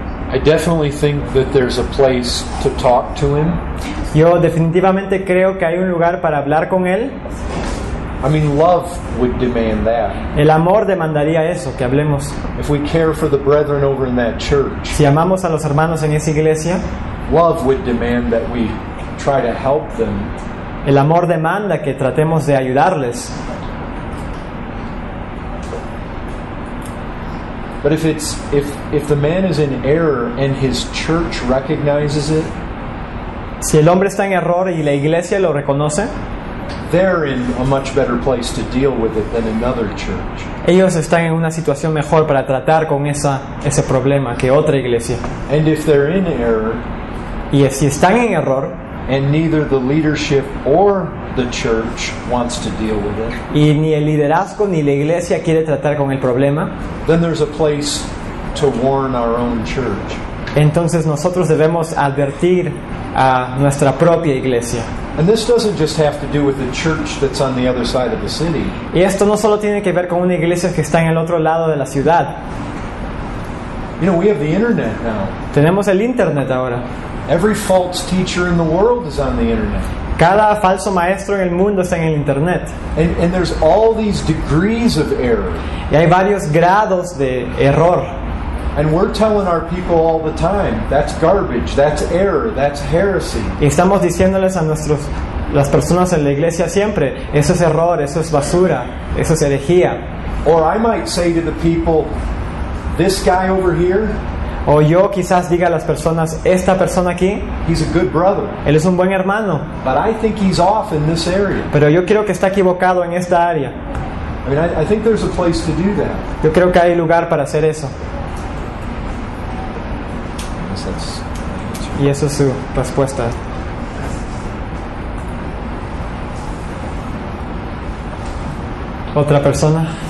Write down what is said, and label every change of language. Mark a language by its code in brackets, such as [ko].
[en] I definitely think that there's a place to talk to him. [es] Yo definitivamente creo que hay un lugar para hablar con él. [en] I mean, love would demand that. [es] El amor demandaría eso, que hablemos. [en] If we care for the brethren over in that church, [es] Si amamos a los hermanos en esa iglesia, [en] love would demand that we try to help them. [es] el amor demanda que tratemos de ayudarles. [en] But if the man is in error and his church recognizes it, [es] Si el hombre está en error y la iglesia lo reconoce, [en] they're in a much better place to deal with it than another church. [es] ellos están en una situación mejor para tratar con ese problema que otra iglesia. [en] And if they're in error, [es] Y si están en error [en] and neither the leadership or the church wants to deal with it, [es] y ni el liderazgo ni la iglesia quiere tratar con el problema, [en] then there's a place to warn our own church. [es] entonces nosotros debemos advertir a nuestra propia iglesia. [en] And this doesn't just have to do with the church that's on the other side of the city. [es] Y esto no solo tiene que ver con una iglesia que está en el otro lado de la ciudad. [en] You know, we have the internet now. [es] Tenemos el internet ahora. [en] Every false teacher in the world is on the internet. [es] Cada falso maestro en el mundo está en el internet. [en] And there's all these degrees of error. [es] Y hay varios grados de error. [en] And we're telling our people all the time, that's garbage, that's error, that's heresy. [es] Y estamos diciéndoles a las personas en la iglesia siempre, eso es error, eso es basura, eso es herejía. [en] Or I might say to the people, this guy over here, [es] O yo quizás diga a las personas, esta persona aquí, [en] he's a good brother, [es] él es un buen hermano, [en] but I think he's off in this area. [es] pero yo creo que está equivocado en esta área. [en] I mean, I think there's a place to do that. [es] Yo creo que hay lugar para hacer eso. Y eso es su respuesta. ¿Otra persona?